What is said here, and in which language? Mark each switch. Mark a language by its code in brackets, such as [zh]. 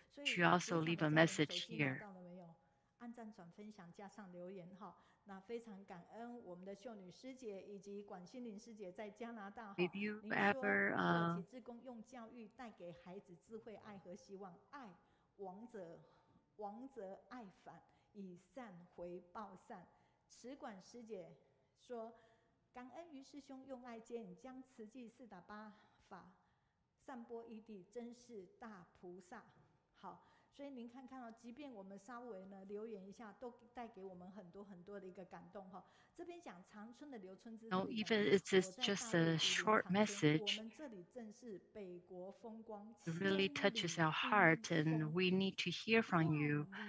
[en] She also leave a message here. [zh] 按赞、转分享，加上留言哈。那非常感恩我们的秀女师姐以及管心凌师姐在加拿大哈。您说做起志工用教育带给孩子智慧、爱和希望，爱亡则爱返，以善回报善。慈管师姐说，感恩于师兄用爱接引，将慈济4打8法散播异地，真是大菩萨。好。所以您看到，即便我们稍微呢留言一下，都带给我们很多的一个感动哈。这边讲长春的留春之后， [en] even if it's just a short message, [zh] 我们这里正是北国风光， [en] it really touches our heart, and we need to hear from you.